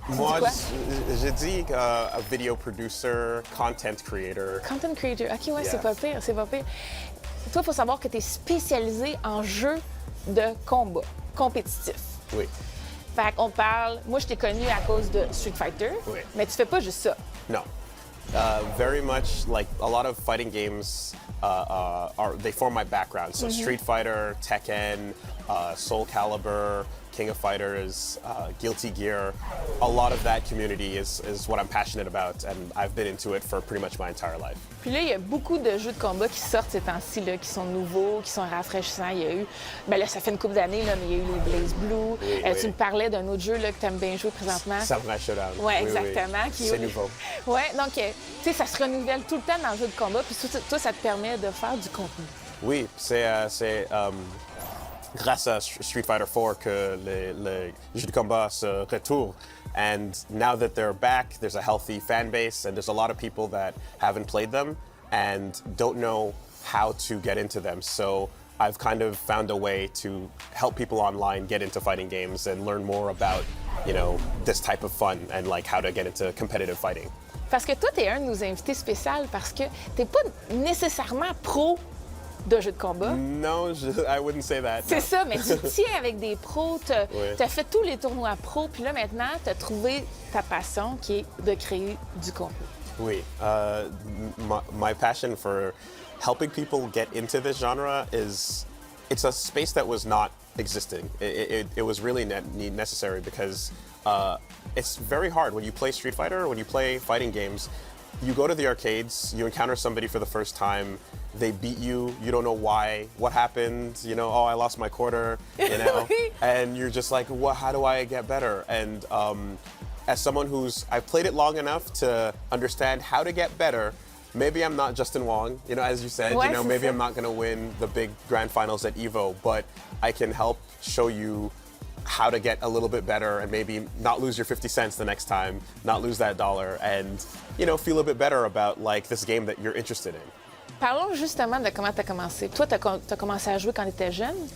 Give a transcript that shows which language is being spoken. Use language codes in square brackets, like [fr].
[fr] Moi, je dis [en] video producer, content creator. Content creator, OK, ouais, Yeah. [fr] c'est pas pire, c'est pas pire. Toi, il faut savoir que tu es spécialisé en jeux de combat, compétitifs. Oui. Fait qu'on parle, moi je t'ai connu à cause de Street Fighter, Oui. mais tu fais pas juste ça. [en] No. Very much like a lot of fighting games they form my background. So Street Fighter, Tekken, Soul Calibur, King of Fighters, Guilty Gear. A lot of that community is what I'm passionate about, and I've been into it for pretty much my entire life. [fr] Puis là, il y a beaucoup de jeux de combat qui sortent ces temps-ci, là, qui sont nouveaux, qui sont rafraîchissants. Il y a eu, ben là, ça fait une couple d'années, là, mais il y a eu les Blaze Blue. Oui, oui. Tu me parlais d'un autre jeu là, que tu aimes bien jouer présentement. Samurai Showdown. Oui, Oui, exactement. oui. Qui C'est nouveau. Oui, donc, tu sais, ça se renouvelle tout le temps dans le jeu de combat, puis toi, ça te permet de faire du contenu. Oui, c'est grâce à Street Fighter 4 que les jeux de combat se retournent. [en] And now that they're back, there's a healthy fan base, and there's a lot of people that haven't played them and don't know how to get into them. So I've kind of found a way to help people online get into fighting games and learn more about, you know, this type of fun and like how to get into competitive fighting. [fr] Parce que toi, tu es un de nos invités spéciaux parce que tu n'es pas nécessairement pro de jeux de combat. [en] No, I wouldn't say that. [fr] C'est [en] no. [fr] ça, mais tu tiens avec des pros, tu Oui. as fait tous les tournois pros, puis là, maintenant, tu as trouvé ta passion qui est de créer du contenu. Oui. [en] My passion for helping people get into this genre it's a space that was not existing. It was really necessary because it's very hard when you play Street Fighter or when you play fighting games. You go to the arcades, you encounter somebody for the first time, they beat you, you don't know why, what happened, you know, oh, I lost my quarter, you know, and you're just like, well, how do I get better? And as someone I've played it long enough to understand how to get better. Maybe I'm not Justin Wong, you know, as you said, you know, maybe I'm not going to win the big grand finals at EVO, but I can help show you how to get a little bit better and maybe not lose your 50 cents the next time, not lose that dollar, and, you know, feel a bit better about, like, this game that you're interested in. [fr] Parlons justement de comment tu as commencé. Toi, tu as commencé à jouer quand tu étais jeune?